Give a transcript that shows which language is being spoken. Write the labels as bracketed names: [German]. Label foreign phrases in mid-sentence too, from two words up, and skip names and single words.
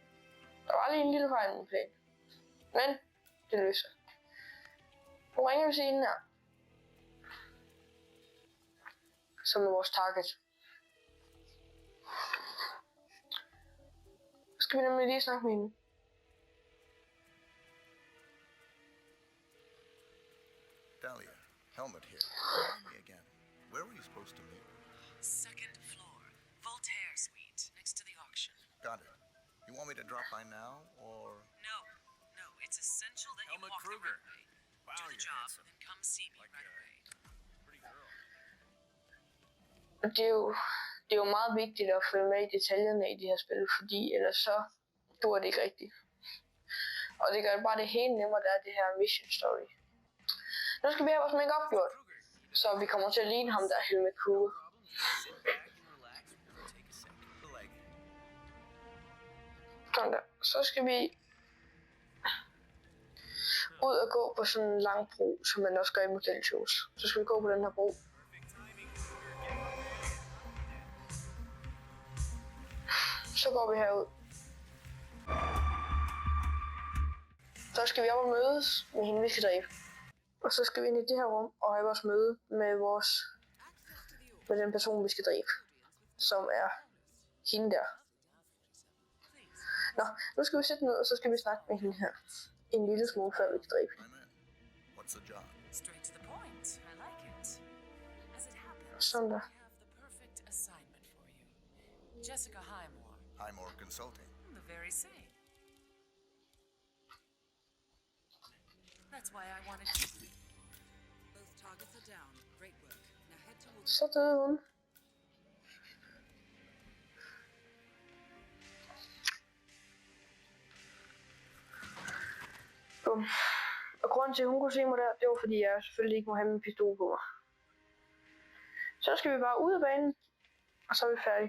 [Danish] Der var lige en lille fejl med planen. Men det løser. Nu ringer vi til hende her. Som er vores target. Så skal vi nemlig lige snakke med hende. [English] Dahlia, Helmut here. Remind me again. Where were you supposed to meet? Second floor, Voltaire Suite, next to the auction. Got it. You want me to drop by now, or... No, it's essential that Helmut you walk Kruger. the runway. Wow, Do the you're job, handsome. and come see me right away. Pretty girl. [Danish] Det er jo meget vigtigt at følge med i detaljerne i de her spil, fordi ellers så dur det ikke rigtigt. Og det gør bare det helt nemmere, der er det her [English] mission story. [Danish] Nu skal vi have vores make-up gjort, så vi kommer til at ligne ham der Helmut Kruger. [English] Sit back and relax. We'll take a second. Like, [Danish] Sådan der. Så skal vi ud og gå på sådan en lang bro, som man også gør i modelshows. Så skal vi gå på den her bro. Så går vi herud. Så skal vi op og mødes med hende, vi skal dræbe. Og så skal vi ind i det her rum og have vores møde med den person, vi skal dræbe. Som er hende der. Nå, nu skal vi sætte ned, og så skal vi snakke med hende her. En lille smule før vi kan dræbe hende. [English] I'm in. What's the job? Straight to the point. I like it. As it happens, [Danish] Sådan der. [English] I have the perfect assignment for you. Jessica Highmore, Highmore Consulting. the very same. That's why I wanted to. Both targets are down. Great work. Now head towards [Danish] Så døde hun. Bum. Og grunden til, at hun kunne se mig der, det var fordi, jeg selvfølgelig ikke må have min pistol på mig. Så skal vi bare ud af banen, og så er vi færdige.